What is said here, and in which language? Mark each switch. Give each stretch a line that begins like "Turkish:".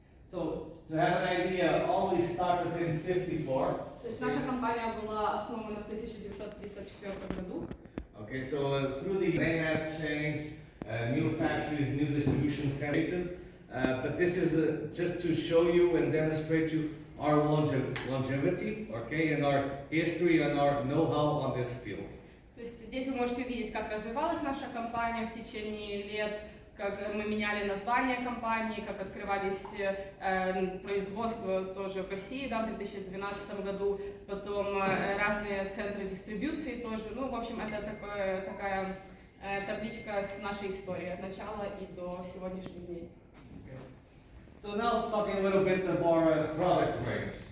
English: So, to have an idea, OLI started in 1954.
Russian: То есть наша компания была основана в 1954 году.
English: Okay, so through the name has changed, new factories, new distribution centers, but this is just to show you and demonstrate you our longevity, okay, and our history and our know-how on this field.
Russian: То есть здесь вы можете увидеть, как развивалась наша компания в течение лет, как мы меняли название компании, как открывались производства тоже в России, да, в 2012 году, потом разные центры дистрибьюции тоже. Ну, в общем, это такая табличка с нашей историей от начала и до сегодняшних дней.
English: So now talking a little bit of our product range.